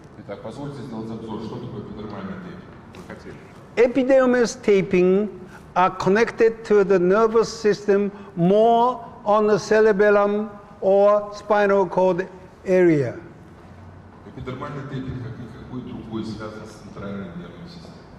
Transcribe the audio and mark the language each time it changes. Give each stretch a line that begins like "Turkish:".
Russian: Итак, позвольте сделать обзор, что такое эпидермальный тейпинг. Вы хотели?
English: Epidermis taping are connected to the nervous system more on the cerebellum or spinal cord area.
Russian: Эпидермальный тейпинг, как никакой другой, связан с центральной нервной системой.